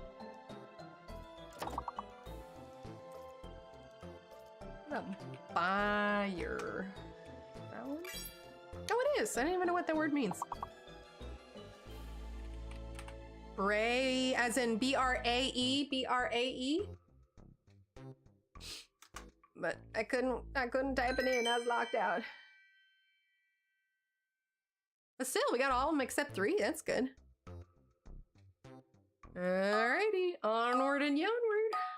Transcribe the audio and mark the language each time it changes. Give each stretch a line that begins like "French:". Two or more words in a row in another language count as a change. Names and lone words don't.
English: What about buyer? That one? Oh, it is. I don't even know what that word means. Bray, as in B-R-A-E? B-R-A-E? But I couldn't type it in. I was locked out. But still, we got all of them except 3. That's good. Alrighty, onward and onward.